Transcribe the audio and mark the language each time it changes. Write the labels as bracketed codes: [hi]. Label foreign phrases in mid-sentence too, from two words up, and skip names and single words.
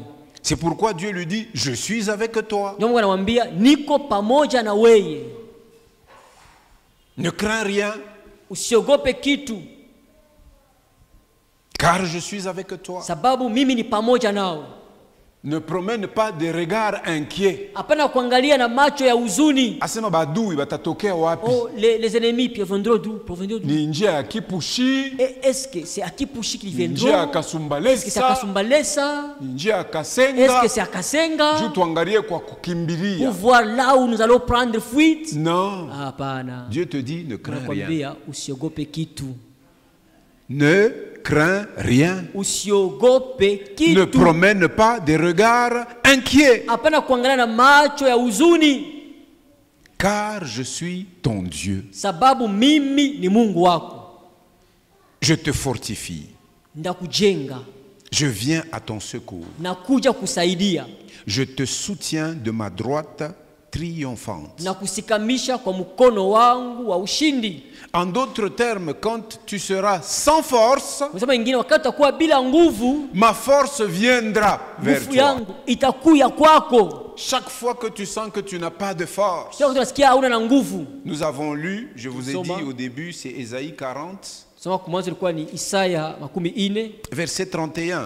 [fr] C'est pourquoi Dieu lui dit, je suis avec toi. [sw] Ndio Mungu anamwambia niko pamoja na wewe. [fr] Ne crains rien. [sw] Usiogope kitu. [fr] Car je suis avec toi. [sw] Sababu mimi ni pamoja nao. [fr] Ne promène pas des regards inquiets. [sw] Hapana kuangalia na macho ya huzuni. Asema badui batatokea wapi? [fr] Oh, les ennemis viendront d'où? [sw] Ni njia ya Kipushi. [fr] Est-ce que c'est à Kipushi qu'ils viendront? [sw] Njia ya Kasumbalesa. [fr] Est-ce que c'est à Kasumbalesa? [sw] Njia ya Kasenga. [fr] Est-ce que c'est à Kasenga? [sw] Juu tuangalie kwa kukimbilia. [fr] Pour voir là où nous allons prendre fuite? Non. [sw] Hapana. [fr] Dieu te dit ne crains rien. [sw] Usiogope kitu. [fr] Ne crains rien. [sw] Usiogope kitu. [fr] Ne promène pas des regards inquiets. [sw] Hapana kuangalia na macho ya huzuni. [fr] Car je suis ton Dieu. [sw] Sababu mimi ni Mungu wako. [fr] Je te fortifie. [sw] Ndakujenga. [fr] Je viens à ton secours. [sw] Nakuja kusaidia. [fr] Je te soutiens de ma droite triomphante. [sw] Nakusikamisha kwa mkono wangu wa ushindi. [fr] En d'autres termes, quand tu seras sans force, ma force viendra vers toi. Chaque fois que tu sens que tu n'as pas de force. Nous avons lu, je vous ai dit au début, c'est Ésaïe 40, verset 31.